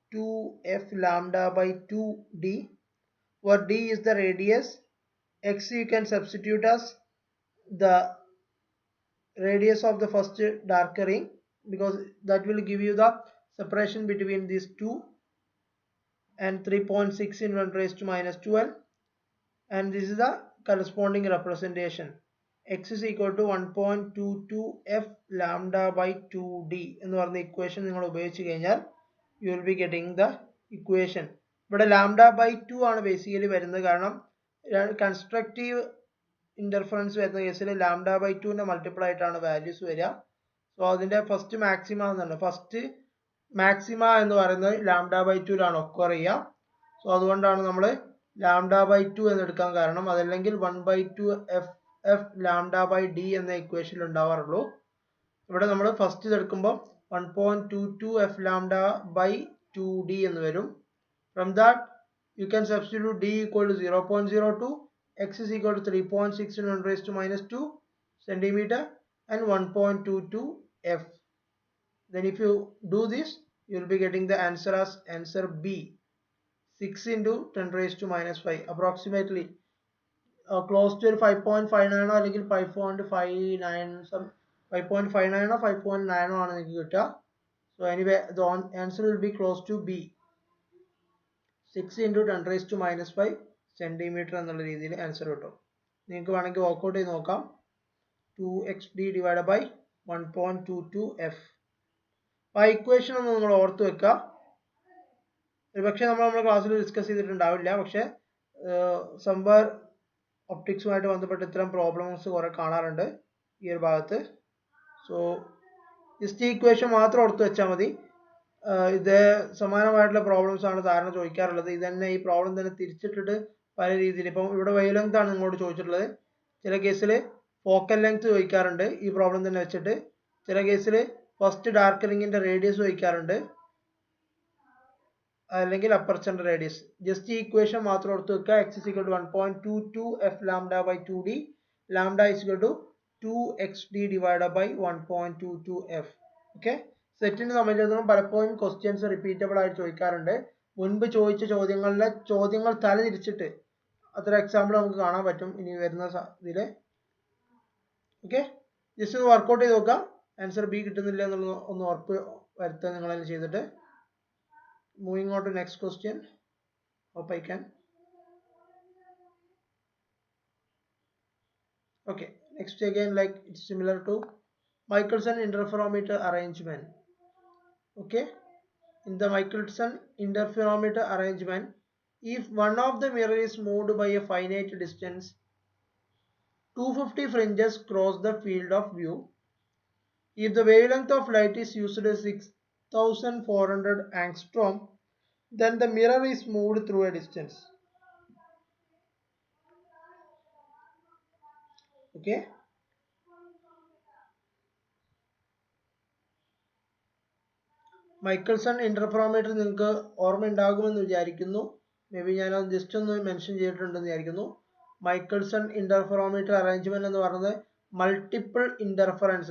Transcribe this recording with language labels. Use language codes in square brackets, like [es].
[en] 2f lambda by 2d, where d is the radius, x you can substitute as the radius of the first darker ring, because that will give you the separation between these two, and 3.6 in 10 raised to minus 12, and this is the corresponding representation. X is equal to 1.22 f lambda by 2d [ml] എന്ന് പറഞ്ഞ equation നിങ്ങൾ ഉപയോഗിച്ച് കഴിഞ്ഞാൽ [en] you will be getting the equation. [ml] ഇവിടെ lambda by 2 ആണ് basically വരുന്നത്, കാരണം constructive interference വരുന്ന കേസിൽ lambda by 2 ന്റെ മൾട്ടിപ്പിൾ ആയിട്ടാണ് വാല്യൂസ് വരിക. സോ അതിന്റെ ഫസ്റ്റ് മാക്സിമ എന്നാണ്, ഫസ്റ്റ് മാക്സിമ എന്ന് പറയുന്നത് lambda by 2 ലാണ് ഒക്കർ ചെയ്യുക. സോ അതുകൊണ്ടാണ് നമ്മൾ lambda by 2 എന്ന് എടുക്കാൻ കാരണം, അതല്ലെങ്കിൽ 1/2 f lambda by d എന്ന ഇക്വേഷനിൽ ഉണ്ടാവാറുള്ളൂ. ഇവിടെ നമ്മൾ first ഇതെടുക്കുമ്പോൾ 1.22 f lambda by 2d എന്ന് വരും. [en] From that you can substitute d equal to 0.02, x is equal to 3.6 in 10 raised to minus 2 centimeter and 1.22 f. Then if you do this, you will be getting the answer as answer B, 6 into 10 raised to minus 5, approximately close to 5.59 അല്ലെങ്കിൽ 5.59 some 5.59 or 5.9 [ml] ആണ് നിങ്ങൾക്ക് കിട്ടുക. [en] So anyway the answer will be close to B, 6 into 10 raised to minus 5 centimeter [ml] എന്നുള്ള രീതിയിൽ answer കിട്ടും. നിങ്ങൾക്ക് വേണമെങ്കിൽ workout ചെയ്ത് നോക്കാം. [en] 2xd divided by 1.22 f. [ml] ആ ഇക്വേഷൻ ഒന്ന് നിങ്ങൾ ഓർത്ത് വെക്കുക. ഒരുപക്ഷെ നമ്മുടെ ക്ലാസ്സിൽ ഡിസ്കസ് ചെയ്തിട്ടുണ്ടാവില്ല, പക്ഷെ സംബർ ഒപ്റ്റിക്സുമായിട്ട് ബന്ധപ്പെട്ട് ഇത്തരം പ്രോബ്ലംസ് കുറെ കാണാറുണ്ട് ഈ ഒരു ഭാഗത്ത്. സോ ജസ്റ്റ് ഈ ഇക്വേഷൻ മാത്രം ഓർത്ത് വെച്ചാൽ മതി. ഇത് സമാനമായിട്ടുള്ള പ്രോബ്ലംസ് ആണ് ധാരണ ചോദിക്കാറുള്ളത്. ഇത് തന്നെ ഈ പ്രോബ്ലം തന്നെ തിരിച്ചിട്ടിട്ട് പല രീതിയിൽ, ഇപ്പം ഇവിടെ വേവ് ലെങ്ത് ആണ് നിങ്ങളോട് ചോദിച്ചിട്ടുള്ളത്. ചില കേസിൽ ഫോക്കൽ ലെങ്ത് ചോദിക്കാറുണ്ട് ഈ പ്രോബ്ലം തന്നെ വെച്ചിട്ട്. ചില കേസിൽ ഫസ്റ്റ് ഡാർക്ക് റിങ്ങിന്റെ റേഡിയസ് ചോദിക്കാറുണ്ട്, അല്ലെങ്കിൽ അപ്പർച്ചറിന്റെ റേഡിയസ്. ജസ്റ്റ് ഈ ഇക്വേഷൻ മാത്രം ഓർത്ത് വെക്കുക. [en] x is equal to 1.22 f lambda by 2d, lambda is equal to 2xd divided by 1.22 f. [ml] Okay, സെറ്റിനെ സംബന്ധിച്ചിടത്തോളം പലപ്പോഴും ക്വസ്റ്റ്യൻസ് റിപ്പീറ്റബിൾ ആയിട്ട് ചോദിക്കാറുണ്ട്. മുൻപ് ചോദിച്ച ചോദ്യങ്ങൾ തല തിരിച്ചിട്ട് അത്ര എക്സാമ്പിൾ നമുക്ക് കാണാൻ പറ്റും ഇനി വരുന്ന ഇതില്. ഓക്കെ, ജസ്റ്റ് ഒന്ന് വർക്ക്ഔട്ട് ചെയ്ത് നോക്കാം. ആൻസർ ബി കിട്ടുന്നില്ല എന്നുള്ള ഒന്ന് ഉറപ്പ് വരുത്താൻ നിങ്ങൾ അതിന് ചെയ്തിട്ട്. [en] Moving on to next question. Hope I can. Okay, next again like it's similar to Michelson interferometer arrangement. Okay, in the Michelson interferometer arrangement, if one of the mirror is moved by a finite distance, 250 fringes cross the field of view. If the wavelength of light is used as 6400 angstrom, then the mirror is moved through a distance. [ml] Okay, Mikaelson interferometer നിങ്ങൾക്ക് ഓർമ്മ ഉണ്ടാകുമെന്ന് വിചാരിക്കുന്നു. May be ഞാൻ just ഒന്ന് mention ചെയ്തിട്ടുണ്ടെന്ന് വിചാരിക്കുന്നു. Mikaelson interferometer arrangement എന്ന് പറയുന്നത് മൾട്ടിപ്പിൾ ഇന്റർഫറൻസ്.